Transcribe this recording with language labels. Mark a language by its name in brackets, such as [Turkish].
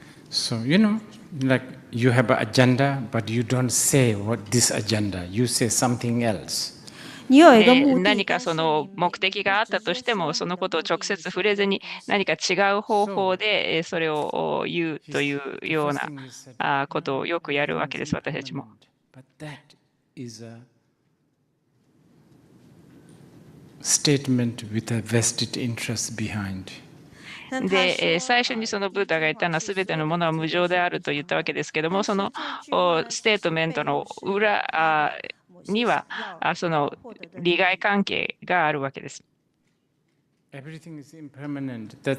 [English] So, like you have an agenda, but you don't say what this agenda, you say something else. [Japanese] 何かその目的があったとしても、そのことを直接触れずに何か違う方法でそれを言うというようなことをよくやるわけです、私たちも。 [English] But that is a statement with a vested interest behind. [Japanese] で、最初にそのブーダが言ったのは全てのものは無常であると言ったわけですけども、そのステートメントの裏にはその利害関係があるわけです。 [English] Everything is impermanent.